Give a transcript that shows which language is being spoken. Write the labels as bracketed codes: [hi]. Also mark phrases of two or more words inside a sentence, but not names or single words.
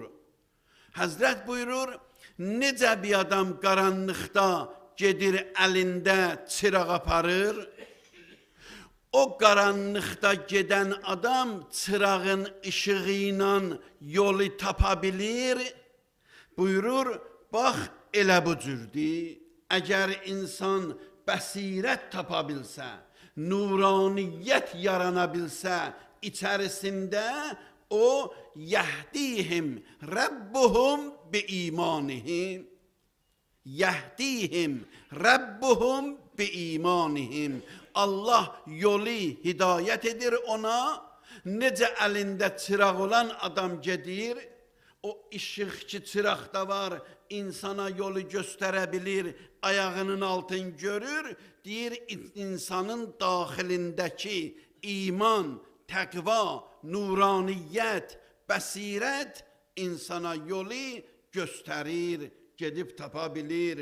[az] Həzrət buyurur, necə bir adam qaranlıqda gedir əlində çıraq aparır, o qaranlıqda gedən adam çırağın işığı ilə yolu tapa bilir, buyurur, bax elə bu cürdür. Əgər insan bəsirət tapa bilsə, nuraniyyət yarana bilsə, içərisində o [ar] يهديهم ربهم بإيمانهم. يهديهم ربهم بإيمانهم. [az] Allah yolu hidayət edir ona. Necə əlində çıraq olan adam gedir, o işıqçı çıraq da var, insana yolu göstərə bilir, ayağının altını görür, deyir insanın daxilindəki iman, təqva, nuraniyyət, bəsirət insana yolu göstərir, gedib tapa bilir.